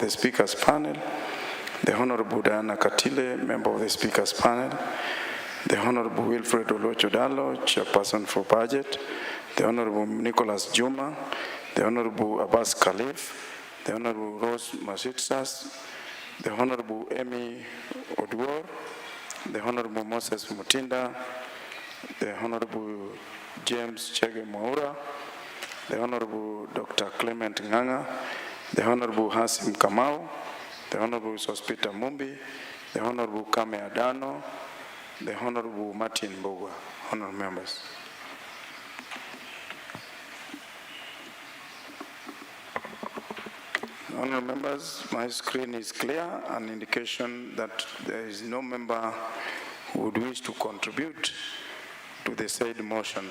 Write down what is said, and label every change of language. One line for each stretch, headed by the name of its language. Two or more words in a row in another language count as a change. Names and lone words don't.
English: the Speakers Panel, the Honorable Diana Katile, Member of the Speakers Panel, the Honorable Wilfred Olochodalo, Chairperson for Budget, the Honorable Nicholas Juma, the Honorable Abbas Khalif, the Honorable Rose Masitsas, the Honorable Amy Oduor, the Honorable Moses Mutinda, the Honorable James Chege Mwaura, the Honorable Dr. Clement Nganga, the Honorable Hasim Kamau, the Honorable Sospita Mumbi, the Honorable Kame Adano, the Honorable Martin Mbogwa. Honorable members. Honorable members, my screen is clear, an indication that there is no member who would wish to contribute to the said motion.